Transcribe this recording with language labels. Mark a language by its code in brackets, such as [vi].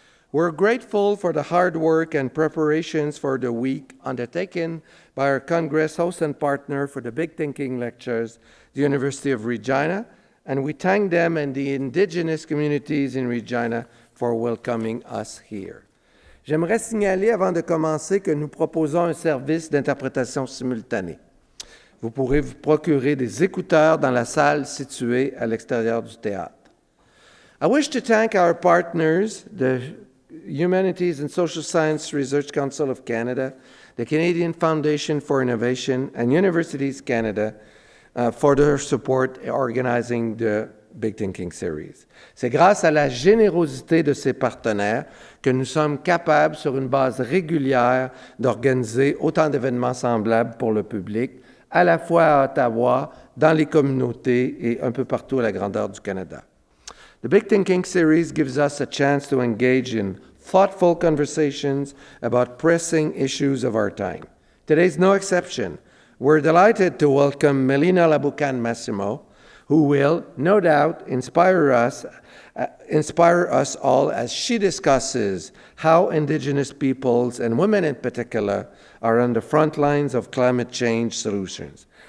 [en] We're grateful for the hard work and preparations for the week undertaken by our Congress host and partner for the Big Thinking Lectures, the University of Regina, and we thank them and the Indigenous communities in Regina for welcoming us here. [fr] J'aimerais signaler avant de commencer que nous proposons un service d'interprétation simultanée. Vous pourrez vous procurer des écouteurs dans la salle située à l'extérieur du théâtre. [en] I wish to thank our partners, the Humanities and Social Science Research Council of Canada, the Canadian Foundation for Innovation, and Universities Canada for their support in organizing the Big Thinking Series. [fr] C'est grâce à la générosité de ces partenaires que nous sommes capables, sur une base régulière, d'organiser autant d'événements semblables pour le public, à la fois à Ottawa, dans les communautés et un peu partout à la grandeur du Canada. [en] The Big Thinking Series gives us a chance to engage in thoughtful conversations about pressing issues of our time. Today's no exception. We're delighted to welcome Melina Laboucan-Massimo, who will, no doubt, inspire us all as she discusses how Indigenous peoples, and women in particular, are on the front lines of climate change solutions.